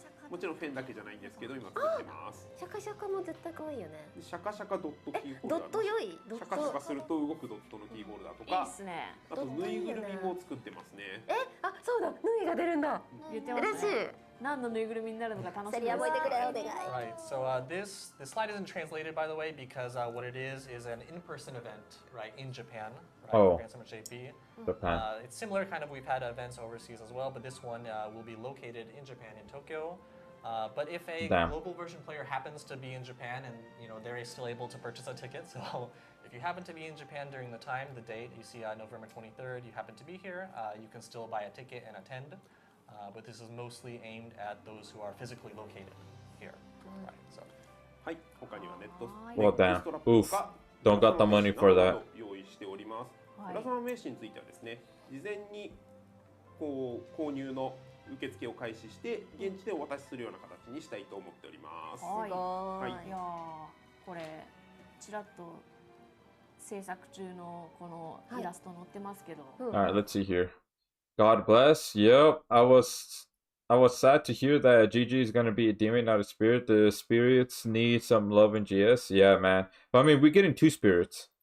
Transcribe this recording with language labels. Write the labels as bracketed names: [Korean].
[Japanese] もちろんフェンだけじゃないんですけど今作ってます。シャカシャカも絶対可愛いよね。シャカシャカドットキーホルダー。ドット良い。シャカシャカすると動くドットのキーホルダーとか。いいですね。あとぬいぐるみも作ってますね。そうだ、ぬいが出るんだ。言ってますね。嬉しい。何のぬいぐるみになるのか楽しみです。セリ覚えてくれお願い。 [English] Right. So this slide isn't translated, by the way, because what it is an in-person event, right, in Japan, right? Oh. Grand Summit JP. Japan. It's similar, kind of. We've had events overseas as well, but this one will be located in Japan, in Tokyo. But if a Damn. global version player happens to be in Japan, and they're still able to purchase a ticket, so if you happen to be in Japan during the time, the date you see November 23rd, you happen to be here, you can still buy a ticket and attend. But this is mostly aimed at those who are physically located here. Right. So. [Japanese] はい、他にはネット [English] Well, [Japanese] ネッ [English] damn. [Japanese] クストラップ [English] Oof. [Japanese] とか [English] Don't got the money for that. [Japanese] 用意しております。はい浦沢名刺についてはですね、事前にこう購入の受付を開始して現地でお渡しするような形にしたいと思っております。はいはいいやーこれちらっと制作中のこのイラスト載ってますけど、 [English] Alright, let's see here. God bless. Yep, I was sad to hear that GG is gonna be a demon, not a spirit. The spirits need some love in GS. Yeah, man. But I mean, we're getting 2 spirits.